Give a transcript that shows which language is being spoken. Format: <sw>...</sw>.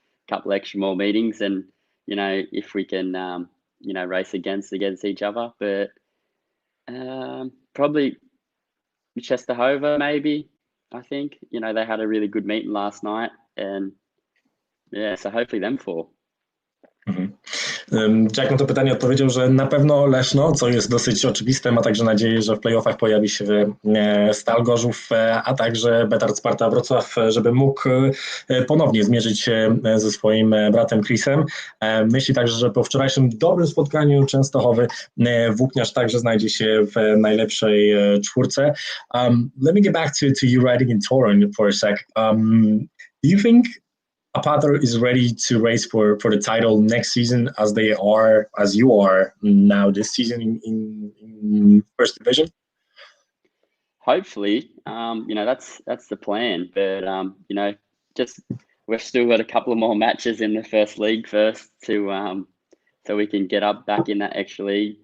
<en>Couple extra more meetings, and you know, if we can you know, race against each other. But probably Częstochowa maybe. I think you know, they had a really good meeting last night, and yeah, so hopefully them four.</en> <pl>Jack na to pytanie odpowiedział, że na pewno Leszno, co jest dosyć oczywiste, ma także nadzieję, że w playoffach pojawi się Stal Gorzów, a także Betar Sparta Wrocław, żeby mógł ponownie zmierzyć się ze swoim bratem Chrisem. Myśli także, że po wczorajszym dobrym spotkaniu Częstochowy włókniarz także znajdzie się w najlepszej czwórce.</pl> <en>Let me get back to you riding in Toruń for a sec. Do you think Apator is ready to race for the title next season as you are now this season in first division? Hopefully, you know, that's the plan. But you know, just we've still got a couple of more matches in the first league first to so we can get up back in that extra league.</en>